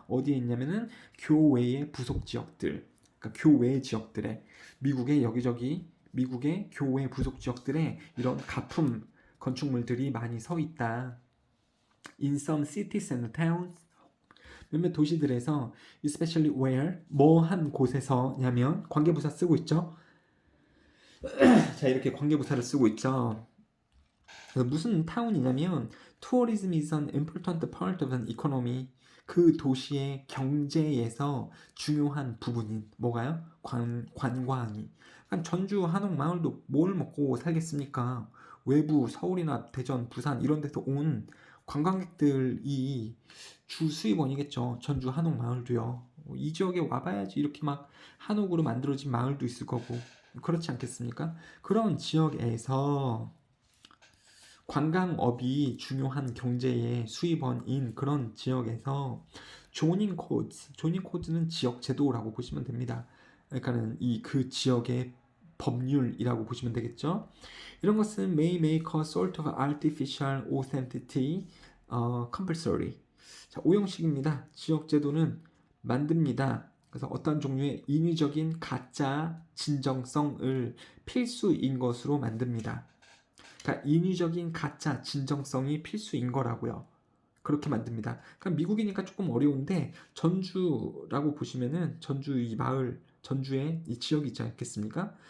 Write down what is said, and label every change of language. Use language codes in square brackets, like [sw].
[ko] 어디에 있냐면은 교외의 부속 지역들, 그러니까 교외 지역들에, 미국의 여기저기 미국의 교외 부속 지역들에 이런 가품 건축물들이 많이 서 있다. [en] In some cities and towns, [ko] 몇몇 도시들에서 [en] especially where, [ko] 뭐 한 곳에서냐면 관계부사 쓰고 있죠. 자, 이렇게 관계부사를 쓰고 있죠. 무슨 타운이냐면 [en] tourism is an important part of an economy. [ko] 그 도시의 경제에서 중요한 부분인 뭐가요? 관광이. 그러니까 전주 한옥 마을도 뭘 먹고 살겠습니까? 외부 서울이나 대전, 부산 이런 데서 온 관광객들이 주 수입원이겠죠. 전주 한옥 마을도요. 이 지역에 와봐야지 이렇게 막 한옥으로 만들어진 마을도 있을 거고 그렇지 않겠습니까? 그런 지역에서 관광업이 중요한 경제의 수입원인 그런 지역에서 조닝 코드는 지역 제도라고 보시면 됩니다. 그러니까는 그 지역의 법률이라고 보시면 되겠죠. 이런 것은 [en] may make a sort of artificial authenticity compulsory. [ko] 자, 오형식입니다. 지역 제도는 만듭니다. 그래서 어떤 종류의 인위적인 가짜 진정성을 필수인 것으로 만듭니다. 그러니까 인위적인 가짜 진정성이 필수인 거라고요. 그렇게 만듭니다. 그러니까 미국이니까 조금 어려운데 전주라고 보시면은 전주 이 마을 전주에 이 지역이 있지 않겠습니까?